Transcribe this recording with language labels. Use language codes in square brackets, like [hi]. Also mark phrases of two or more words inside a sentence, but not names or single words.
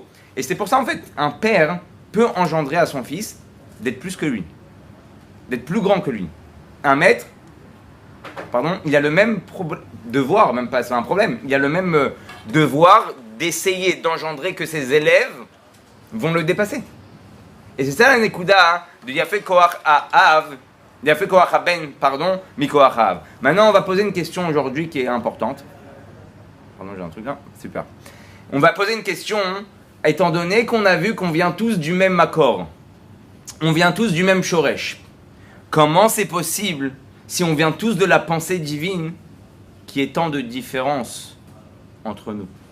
[fr] Et c'est pour ça, en fait, un père peut engendrer à son fils d'être plus que lui, d'être plus grand que lui. Un maître, il a le même devoir, même pas c'est un problème, il a le même devoir d'essayer d'engendrer que ses élèves vont le dépasser. Et c'est ça la Nekuda de [he] יפה כח אב יפה כח בן מכח אב. [fr] Maintenant, on va poser une question aujourd'hui qui est importante. Pardon, j'ai un truc là, super. On va poser une question, étant donné qu'on a vu qu'on vient tous du même accord, on vient tous du même shoresh. Comment c'est possible si on vient tous de la pensée divine qui est tant de différence entre nous?